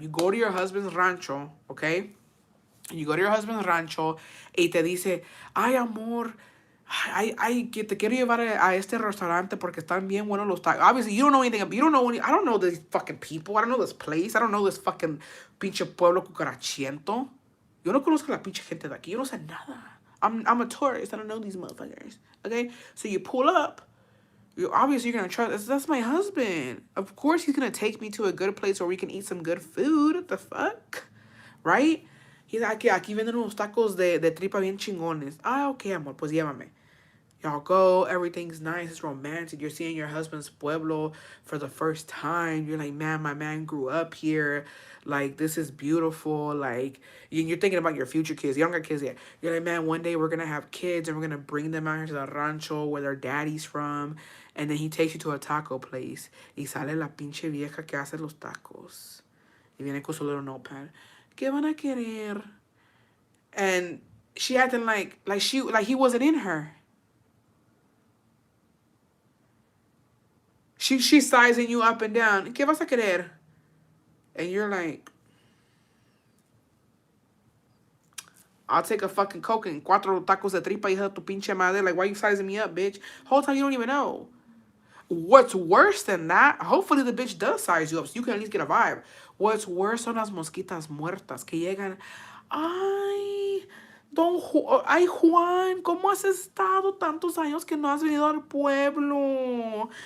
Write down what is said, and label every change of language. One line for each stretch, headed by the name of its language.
English: You go to your husband's rancho, okay? You go to your husband's rancho
Spanish: y te dice, ay, amor, ay, que te quiero llevar a este restaurante porque están bien buenos los tacos.
English: Obviously, you don't know anything. You don't know I don't know these fucking people. I don't know this place. I don't know this fucking
Spanish: pinche pueblo cucarachiento. Yo no conozco la pinche gente de aquí. Yo no sé nada.
English: I'm a tourist. I don't know these motherfuckers. Okay? So you pull up. Obviously, you're going to trust. That's my husband. Of course, he's going to take me to a good place where we can eat some good food. What the fuck? Right? He's like,
Spanish: aquí venden unos tacos de tripa bien chingones. Ah, okay, amor, pues llévame.
English: Y'all go, everything's nice, it's romantic. You're seeing your husband's pueblo for the first time. You're like, man, my man grew up here. Like, this is beautiful. Like, you're thinking about your future kids, younger kids yet. You're like, man, one day we're going to have kids and we're going to bring them out here to the rancho where their daddy's from. And then he takes you to a taco place.
Spanish: Y sale la pinche vieja que hace los tacos. Y viene con su
English: little notepad.
Spanish: ¿Qué van a querer?
English: And she acting like he wasn't in her. She's sizing you up and down.
Spanish: ¿Qué vas a querer?
English: And you're like, I'll take a fucking Coke and
Spanish: cuatro tacos de tripa, hija de tu pinche madre.
English: Like, why you sizing me up, bitch? Whole time you don't even know. What's worse than that, hopefully the bitch does size you up so you can at least get a vibe. What's worse
Spanish: son las mosquitas muertas que llegan. Ay, ay, Juan, ¿cómo has estado tantos años que no has venido al pueblo?